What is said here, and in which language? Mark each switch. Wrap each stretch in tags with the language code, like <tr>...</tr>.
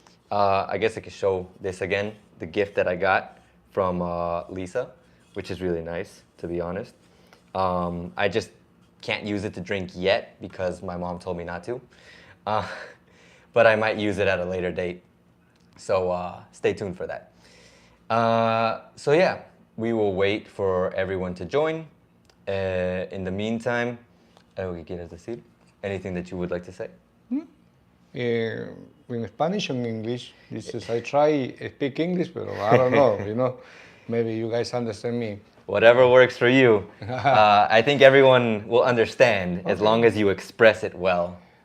<en>I guess I could show this again, the gift that I got from Lisa, which is really nice, to be honest. I just can't use it to drink yet because my mom told me not to. But I might use it at a later date. So stay tuned for that. So yeah, we will wait for everyone to join. In the meantime,</en> <es>¿algo que quieras decir?</es> <en>Anything that you would like to say? In Spanish and English. This is, I try speak English, but I don't know, maybe you guys understand me. Whatever works for you. I think everyone will understand as long as you express it well.</en>